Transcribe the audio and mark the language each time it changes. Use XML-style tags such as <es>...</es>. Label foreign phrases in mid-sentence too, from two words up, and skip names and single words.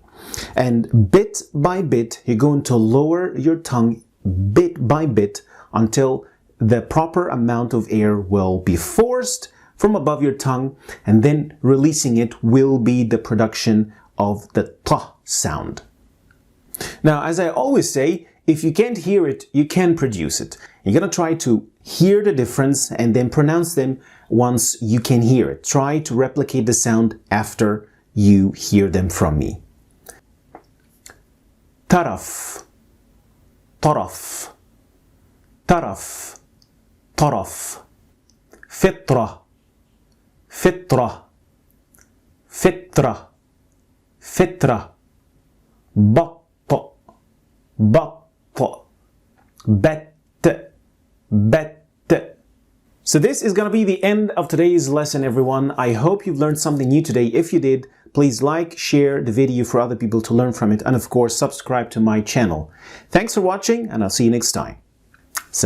<en>And bit by bit, you're going to lower your tongue bit by bit until the proper amount of air will be forced from above your tongue, and then releasing it will be the production of the t sound. Now, as I always say, if you can't hear it, you can produce it. You're going to try to hear the difference and then pronounce them once you can hear it. Try to replicate the sound after you hear them from me.</en> <ar>Taraf, taraf, taraf, taraf. Fitra, fitra, fitra, fitra.</ar> <en>Batt, batt. Bet, bet. So this is going to be the end of today's lesson, everyone. I hope you've learned something new today. If you did, please like, share the video for other people to learn from it, and of course, subscribe to my channel. Thanks for watching, and I'll see you next time.</en>